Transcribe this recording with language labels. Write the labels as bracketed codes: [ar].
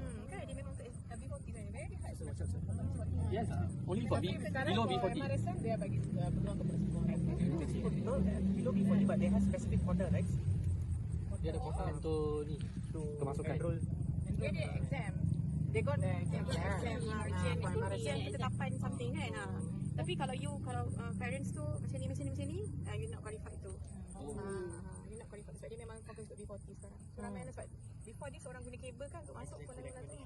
[ms] Kan dia memang untuk B40 kan. [en] Very hard. Yes, only for below B40. [ms] MRSM dia bagi peluang kepada semua. [en] No, below B40, but they have specific quota, right? [ms] Dia ada kota untuk ni, kemasukan. Dia ada exam. [en] They got exam. [ms] Ujian ketetapan something kan. Tapi kalau parents tu macam ni, [en] you not qualified [ms] tu. [en] You not qualified [ms] sebab dia memang fokus untuk B40 sekarang. So ramai sebab [en] before this [ms] orang guna kabel kan untuk masuk sekolah menengah tu.